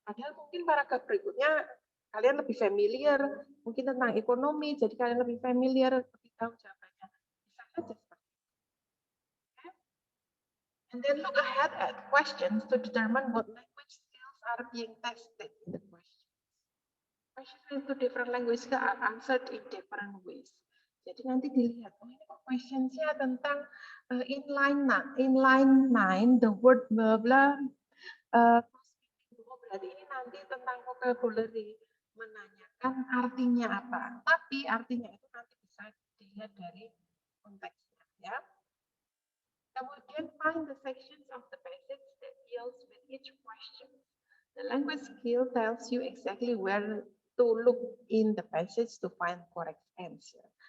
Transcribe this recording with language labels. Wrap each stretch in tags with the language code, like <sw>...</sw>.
<id>Padahal mungkin paragraf berikutnya kalian lebih familiar, mungkin tentang ekonomi, jadi kalian lebih familiar, lebih tahu jawabannya. Bisa saja seperti itu.</id> <en>And then look ahead at questions to determine what language skills are being tested in the questions. Questions into different languages are answered in different ways.</en> <id>Jadi nanti dilihat, oh ini kok questionsnya tentang inline 9,</id> <en>the word blah blah.</en> <id>Berarti ini nanti tentang vocabulary, menanyakan artinya apa. Tapi artinya itu nanti bisa dilihat dari konteksnya, ya. Kemudian</id> <en>find the sections of the passage that deals with each question. The language skill tells you exactly where to look in the passage to find correct answer.</en>